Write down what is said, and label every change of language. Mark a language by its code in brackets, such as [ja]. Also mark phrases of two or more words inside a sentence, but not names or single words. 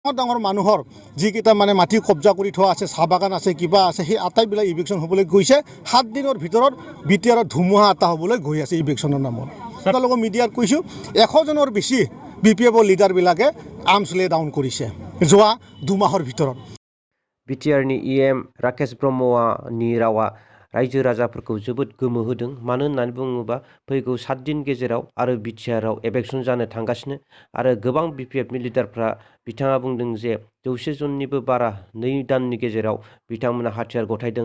[as] ডাঙৰ মানুহৰ যিকেইটা মানে মাটি কব্জা কৰি থোৱা আছে, চাহ বাগান আছে, কিবা আছে, সেই আটাইবিলাক ইভিকশ্যন হ'বলৈ গৈছে। 7 দিনৰ ভিতৰত বিটিআৰত ধুমুহা এটা হ'বলৈ গৈ আছে ইভিকশ্যনৰ নামত। আপোনালোকক মিডিয়াত কৈছোঁ 100 জনৰ বেছি BPF লিডাৰবিলাকে [en] arms lay down [as] কৰিছে যোৱা 2 মাহৰ ভিতৰত। [brx] बिटिआरनि EM राकेश ब्रह्मनि रावा रायजो राजाफोरखौ जोबोद गोमोहोदों। मानो होननानै बुङोबा फैगौ 7 दिन गेजेराव आरो बिटिआरआव इलेक्शन जानो थांगासिनो आरो गोबां BPFनि लिडारफ्रा बिथाङा बुंदों जे 100 जननिबो बारा 2 दाननि गेजेराव बिथांमोना हाथियार गथायदों